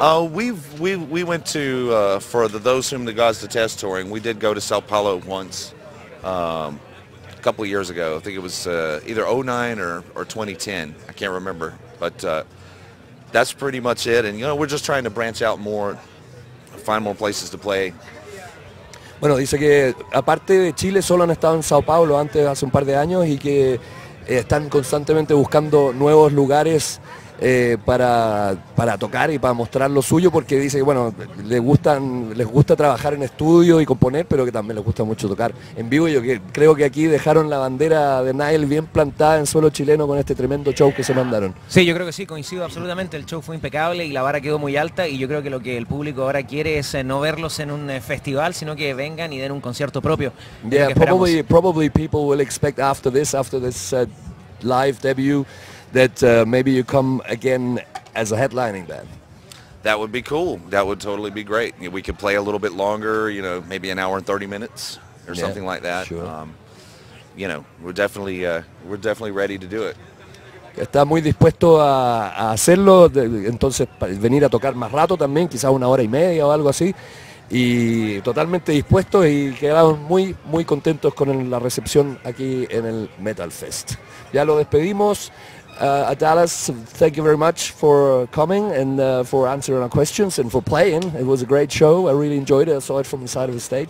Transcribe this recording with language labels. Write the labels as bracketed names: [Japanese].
[English] We went to for the Those Whom the Gods Detest touring. We did go to Sao Paulo once, a couple of years ago. I think it was either 09 or 2010. I can't remember, but that's pretty much it. And we're just trying to branch out more, find more places to play. [Spanish] Bueno, dice que aparte de Chile solo han estado en Sao Paulo antes, hace un par de años, y que están constantemente buscando nuevos lugares para tocar y para mostrar lo suyo, porque dice que bueno, les gusta trabajar en estudio y componer, pero que también les gusta mucho tocar en vivo. Yo creo que aquí dejaron la bandera de Nile bien plantada en suelo chileno con este tremendo show que se mandaron. Sí, yo creo que sí, coincido absolutamente. El show fue impecable y la vara quedó muy alta, y yo creo que lo que el público ahora quiere es no verlos en un festival, sino que vengan y den un concierto propio. [English] Yeah, probably people will expect after this live debut that maybe you come again as a headlining band. That would be cool. That would totally be great. We could play a little bit longer, maybe an hour and 30 minutes or something like that. Sure. We're definitely ready to do it. [Spanish] Está muy dispuesto a hacerlo, entonces venir a tocar más rato también, quizás 1 hora y media o algo así, y totalmente dispuestos, y quedamos muy muy contentos con la recepción aquí en el Metal Fest. Ya lo despedimos. [English] Dallas, thank you very much for coming and for answering our questions and for playing. It was a great show. I really enjoyed it. I saw it from the side of the stage.